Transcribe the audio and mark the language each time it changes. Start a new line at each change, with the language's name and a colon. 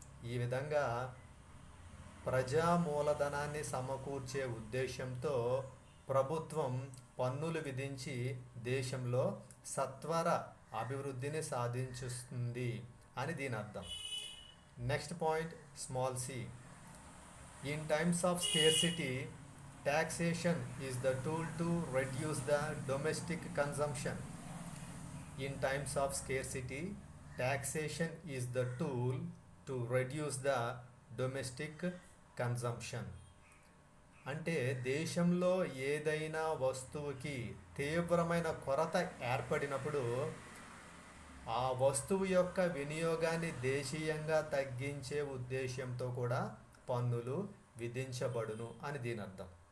Telugu: ఈ విధంగా ప్రజా మూలధనాన్ని సమకూర్చే ఉద్దేశంతో ప్రభుత్వం పన్నులు విధించి దేశంలో సత్వర అభివృద్ధిని సాధించుతుంది అని దీని అర్థం.
English: Next point small C, in times of scarcity, taxation is the tool to reduce the domestic consumption. In times of scarcity, taxation is the tool to reduce the domestic consumption.
Telugu: అంటే దేశంలో ఏదైనా వస్తువుకి తీవ్రమైన కొరత ఏర్పడినప్పుడు ఆ వస్తువు యొక్క వినియోగాన్ని దేశీయంగా తగ్గించే ఉద్దేశంతో కూడా పన్నులు విధించబడును అని దీని అర్థం.